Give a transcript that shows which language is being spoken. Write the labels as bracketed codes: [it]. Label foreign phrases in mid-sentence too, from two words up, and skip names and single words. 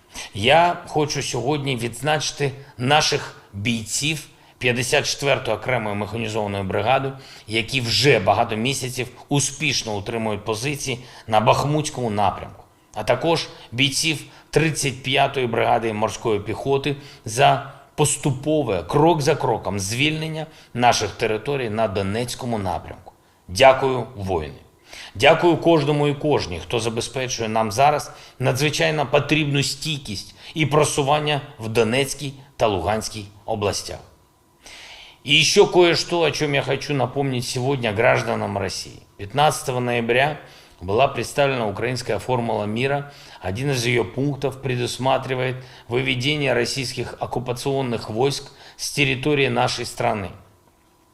[uk] Я хочу сьогодні відзначити наших бійців 54-ї окремої механізованої бригади, які вже багато місяців успішно утримують позиції на Бахмутському напрямку, а також бійців 35-ї бригади морської піхоти за поступове, крок за кроком, звільнення наших територій на Донецькому напрямку. Дякую, воїни! Дякую кожному і кожній, хто забезпечує нам зараз надзвичайно потрібну стійкість и просування в Донецкой та Луганской областях. [ru] И еще кое-что, о чем я хочу напомнить сегодня гражданам России. 15 ноября была представлена украинская формула мира. Один из ее пунктов предусматривает выведение российских оккупационных войск с территории нашей страны.